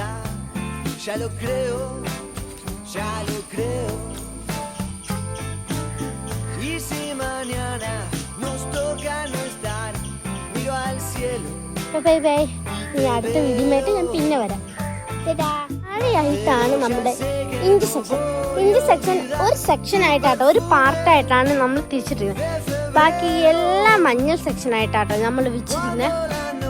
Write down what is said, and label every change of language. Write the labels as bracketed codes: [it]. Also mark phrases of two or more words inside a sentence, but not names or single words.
[es] Ya lo creo, ya lo creo. Y si mañana nos toca no estar, miro al cielo. [en] bye bye. [ml] ഇനി അടുത്ത വീഡിയോയായിട്ട് ഞാൻ പിന്നെ വരാം. താഴെയായിട്ടാണ് നമ്മുടെ ഇഞ്ചി സെക്ഷൻ. ഇഞ്ചി സെക്ഷൻ ഒരു സെക്ഷനായിട്ടാട്ടോ, ഒരു പാർട്ടായിട്ടാണ് നമ്മൾ തിരിച്ചിട്ടിരുന്നത്. ബാക്കി എല്ലാ മഞ്ഞൾ സെക്ഷനായിട്ടാട്ടോ നമ്മൾ വെച്ചിരുന്നത്.